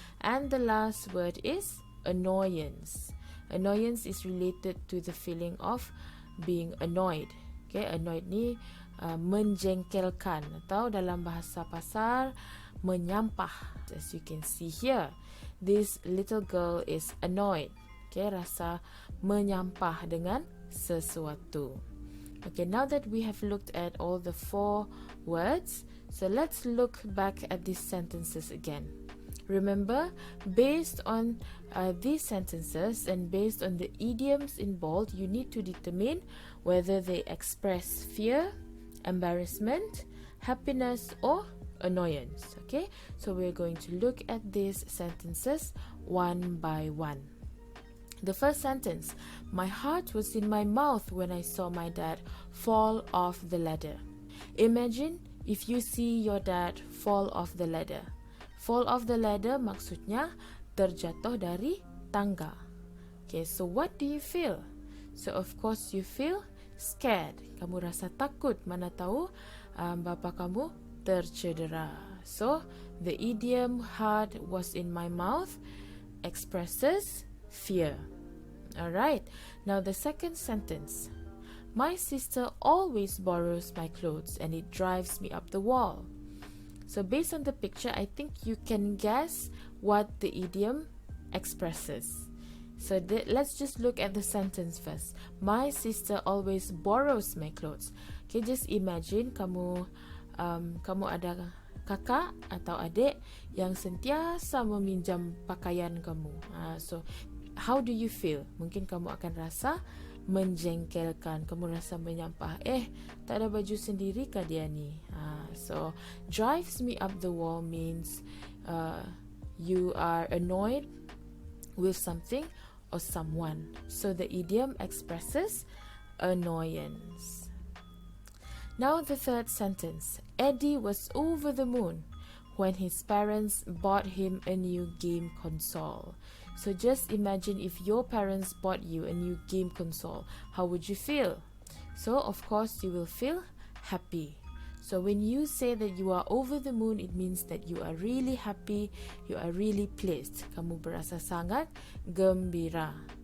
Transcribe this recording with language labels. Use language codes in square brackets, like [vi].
[en] And the last word is annoyance. Annoyance is related to the feeling of being annoyed. Okay? [ms] Annoyed ni menjengkelkan atau dalam bahasa pasar menyampah. [en] As you can see here, this little girl is annoyed. Okay, [ms] rasa menyampah dengan sesuatu. [en] Okay, now that we have looked at all the 4 words, so let's look back at these sentences again. Remember, based on these sentences and based on the idioms in bold, you need to determine whether they express fear, embarrassment, happiness, or annoyance. Okay, so we're going to look at these sentences one by one. The first sentence, my heart was in my mouth when I saw my dad fall off the ladder. Imagine if you see your dad fall off the ladder. Fall off the ladder [ms] maksudnya terjatuh dari tangga. [en] Okay, so what do you feel? So of course you feel scared. [ms] Kamu rasa takut, mana tahu bapa kamu tercedera. [en] So the idiom heart was in my mouth expresses fear. Alright, now the second sentence. My sister always borrows my clothes and it drives me up the wall. So based on the picture, I think you can guess what the idiom expresses. So let's just look at the sentence first. My sister always borrows my clothes. Okay, just imagine [ms] kamu ada kakak atau adik yang sentiasa meminjam pakaian kamu. [en] So how do you feel? [ms] Mungkin kamu akan rasa menjengkelkan. Kamu rasa menyampah. Tak ada baju sendiri kah dia ni? [en] So drives me up the wall means you are annoyed with something or someone. So the idiom expresses annoyance. Now the third sentence. Eddie was over the moon when his parents bought him a new game console. So just imagine if your parents bought you a new game console. How would you feel? So of course you will feel happy. So when you say that you are over the moon, it means that you are really happy, you are really pleased. [ms] Kamu berasa sangat gembira.